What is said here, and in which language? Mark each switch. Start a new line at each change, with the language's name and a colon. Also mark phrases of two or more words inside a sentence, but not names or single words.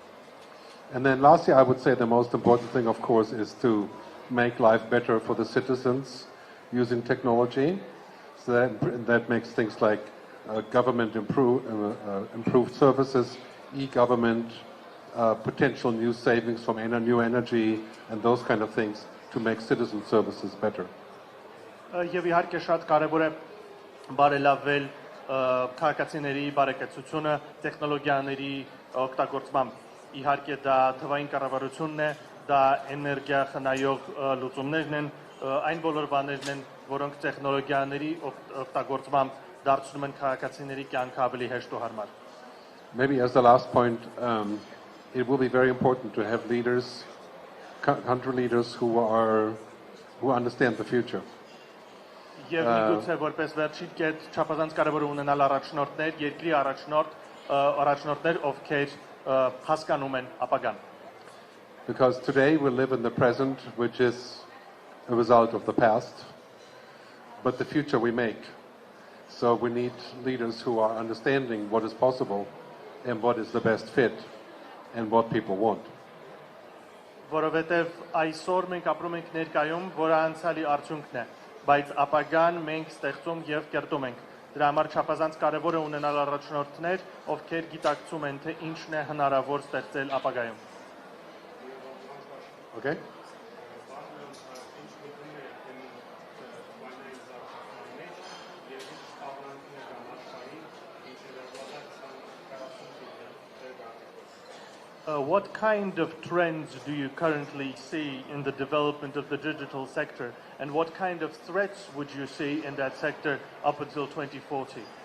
English: And then lastly, I would say the most important thing, of course, is to make life better for the citizens using technology. So that makes things like government improved services, e-government, potential new savings from new energy, and those kind of things to make citizen services better.
Armenian: Եվ իհարկե շատ կարևոր է բարելավել քաղաքացիների բարեկեցությունը տեխնոլոգիաների օգտագործմամբ։ Իհարկե դա թվային կառավարությունն է, դա էներգիա խնայող լուծումներն են, այն բոլոր բաներն են, որոնք տեխնոլոգիաների օգտագործմամբ դարձնում են քաղաքացիների կյանքը ավելի հեշտ ու հարմար։
English: Maybe as the last point, it will be very important to have leaders, country leaders who understand the future.
Armenian: Եվ միգուցե որպես վերջին կետ չափազանց կարևոր է ունենալ առաջնորդներ, երկրի առաջնորդներ, ովքեր հասկանում են ապագան։
English: Because today we live in the present, which is a result of the past, but the future we make. So we need leaders who are understanding what is possible and what is the best fit and what people want.
Armenian: Որովհետև այսօր մենք ապրում ենք ներկայում, որը անցյալի արդյունքն է, բայց ապագան մենք ստեղծում եւ կերտում ենք։ Դրա համար չափազանց կարևոր է ունենալ առաջնորդներ, ովքեր գիտակցում են, թե ինչն է հնարավոր ստեղծել ապագայում։
English: Okay? What kind of trends do you currently see in the development of the digital sector, and what kind of threats would you see in that sector up until 2040?